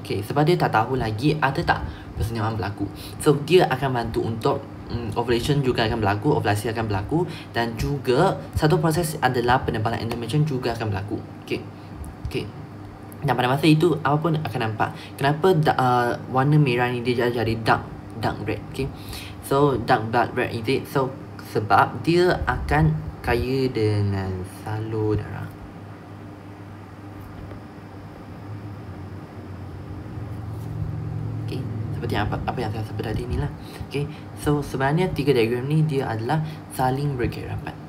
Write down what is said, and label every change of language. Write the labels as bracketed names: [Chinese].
[Malay] Okay, sebab dia tak tahu lagi ada tak persenyawan berlaku. So dia akan bantu untuk ovulation juga akan berlaku, ovulasi akan berlaku, dan juga satu proses adalah penebalan endometrium juga akan berlaku. Okay. Dan pada masa itu apa pun akan nampak. Kenapa warna merah ni dia jadi dark red. [English] Okay, so dark blood red is it? [Malay] So sebab dia akan kaya dengan salur darah. Seperti apa yang saya sebut tadi ni lah. Okay, so sebenarnya 3 diagram ni dia adalah saling berkait rapat.